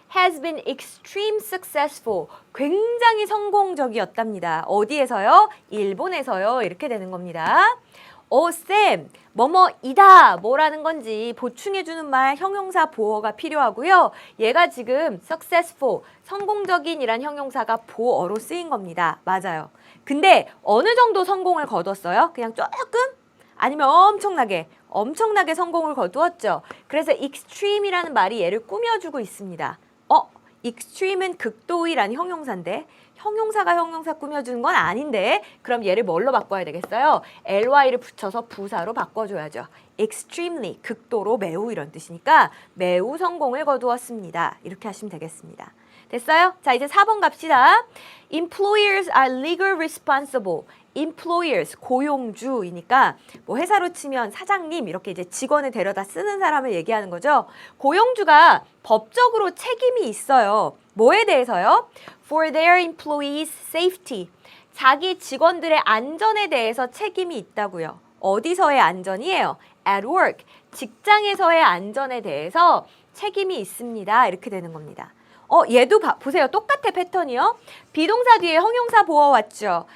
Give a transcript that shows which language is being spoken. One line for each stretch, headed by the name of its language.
English: has been extreme successful.
Korean: 굉장히 성공적이었답니다. 어디에서요? 일본에서요. 이렇게 되는 겁니다. 쌤, 뭐뭐이다. 뭐라는 건지 보충해주는 말 형용사 보어가 필요하고요. 얘가 지금 successful, 성공적인이란 형용사가 보어로 쓰인 겁니다. 맞아요. 근데 어느 정도 성공을 거뒀어요? 그냥 조금? 아니면 엄청나게 성공을 거두었죠. 그래서 extreme이라는 말이 얘를 꾸며주고 있습니다. extreme은 극도의라는 형용사인데 형용사가 형용사 꾸며주는 건 아닌데 그럼 얘를 뭘로 바꿔야 되겠어요? ly를 붙여서 부사로 바꿔줘야죠. extremely, 극도로 매우 이런 뜻이니까 매우 성공을 거두었습니다. 이렇게 하시면 되겠습니다. 됐어요? 자, 이제 4번 갑시다.
English: Employers are legal responsible.
Korean: employers, 고용주이니까 뭐 회사로 치면 사장님 이렇게 이제 직원을 데려다 쓰는 사람을 얘기하는 거죠. 고용주가 법적으로 책임이 있어요. 뭐에 대해서요?
English: For their employees' safety.
Korean: 자기 직원들의 안전에 대해서 책임이 있다고요. 어디서의 안전이에요?
English: At work.
Korean: 직장에서의 안전에 대해서 책임이 있습니다. 이렇게 되는 겁니다. 얘도 보세요. 똑같아 패턴이요. 비동사 뒤에 형용사 보어 왔죠.